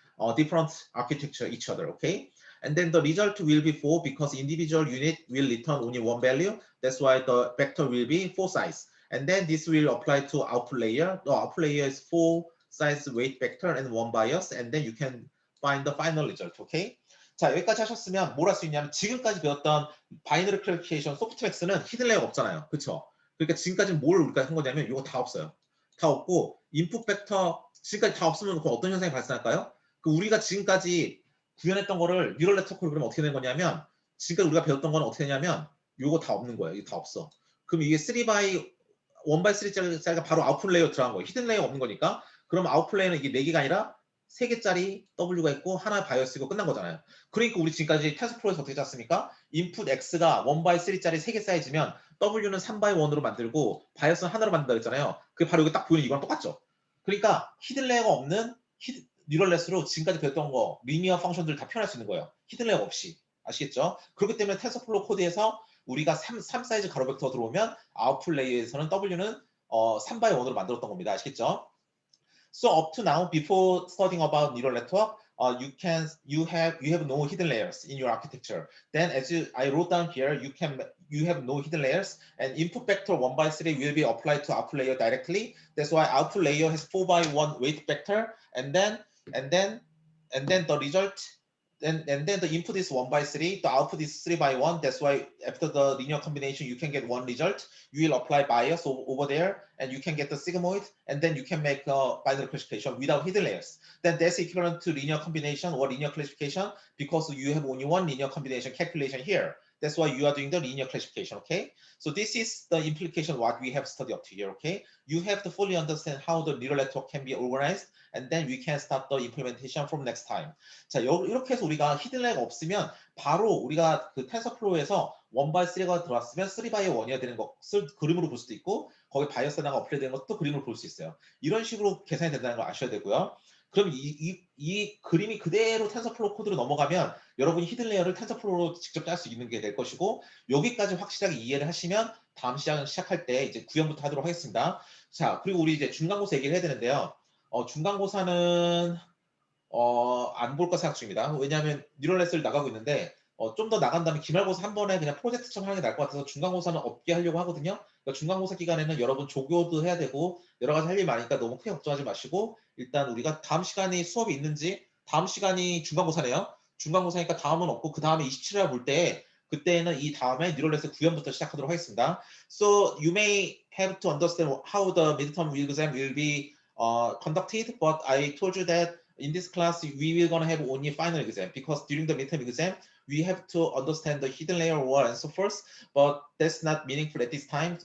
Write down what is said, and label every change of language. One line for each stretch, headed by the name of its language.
English: different architecture each other, okay? And then the result will be 4 because individual unit will return only one value. That's why the vector will be 4 size. And then this will apply to output layer. The output layer is 4 size weight vector and 1 bias. And then you can find the final result, okay?
Korean: 자, 여기까지 하셨으면 뭘 할 수 있냐면 지금까지 배웠던 바이너리 클래리피케이션 소프트맥스는 히든 레이어가 없잖아요. 그렇죠? 그러니까 지금까지 뭘 우리가 한 거냐면 이거 다 없어요. 다 없고 인풋 벡터 지금까지 다 없으면 그럼 어떤 현상이 발생할까요? 그 우리가 지금까지 구현했던 거를 뉴럴 네트워크로 그러면 어떻게 된 거냐면 지금까지 우리가 배웠던 거는 어떻게 되냐면 요거 다 없는 거예요. 이게 다 없어. 그럼 이게 3x 1x3짜리가 바로 아웃풋 레이어 들어간 거예요. 히든 레이어 없는 거니까. 그럼 아웃풋 레이어는 이게 4개가 아니라 3개짜리 W가 있고 하나 바이어스고 끝난 거잖아요. 그러니까 우리 지금까지 텐서플로우에서 어떻게 짰습니까? 인풋 X가 1x3짜리 3개 사이즈면 W는 3x1으로 만들고 바이어스는 하나로 만든다 그랬잖아요. 그게 바로 여기 딱 보이는 이거랑 똑같죠. 그러니까 히든 레이어가 없는 뉴럴넷으로 지금까지 배웠던 거 리니어 펑션들을 다 표현할 수 있는 거예요. 히든 레이어 없이. 아시겠죠? 그렇기 때문에 텐서플로우 코드에서 우리가 3 사이즈 가로 벡터 들어오면 아웃풋 레이어에서는 W는 3x1으로 만들었던 겁니다. 아시겠죠?
English: So up to now, before studying about neural network, you have no hidden layers in your architecture. Then, I wrote down here, you have no hidden layers, and input vector 1x3 will be applied to output layer directly. That's why output layer has 4x1 weight vector, and then the result. And then the input is 1x3, the output is 3x1. That's why after the linear combination, you can get one result. You will apply bias over there, and you can get the sigmoid, and then you can make a binary classification without hidden layers. Then that's equivalent to linear combination or linear classification because you have only one linear combination calculation here. That's why you are doing the linear classification, okay? So this is the implication what we have studied up to here, okay? You have to fully understand how the neural network can be organized, and then we can start the implementation from next time.
Korean: 자, 이렇게 해서 우리가 히든 레이어가 없으면 바로 우리가 그 텐서플로우에서 1x3가 들어왔으면 3x1이어야 되는 것을 그림으로 볼 수도 있고 거기 바이어스 하나가 어플레이 되는 것도 그림으로 볼 수 있어요. 이런 식으로 계산이 된다는 걸 아셔야 되고요. 그럼 이 그림이 그대로 텐서플로우 코드로 넘어가면 여러분이 히든 레이어를 텐서플로우로 직접 짤 수 있는 게 될 것이고 여기까지 확실하게 이해를 하시면 다음 시작할 때 이제 구현부터 하도록 하겠습니다. 자, 그리고 우리 이제 중간고사 얘기를 해야 되는데요. 중간고사는 안 볼 거 생각 중입니다. 왜냐하면 뉴럴넷을 나가고 있는데 좀 더 나간 다음에 기말고사 한 번에 그냥 프로젝트처럼 하는 게 나을 것 같아서 중간고사는 없게 하려고 하거든요. 그러니까 중간고사 기간에는 여러분 조교도 해야 되고 여러 가지 할 일 많으니까 너무 크게 걱정하지 마시고 일단 우리가 다음 시간이 수업이 있는지 다음 시간이 중간고사네요. 중간고사니까 다음은 없고 그 다음에 27일 볼 때 그때는 이 다음에 뉴럴넷의 구현부터 시작하도록 하겠습니다.
English: So you may have to understand how the midterm exam will be conducted, but I told you that in this class, we will gonna have only final exam because during the midterm exam, we have to understand the hidden layer war and so forth, but that's not meaningful at this time.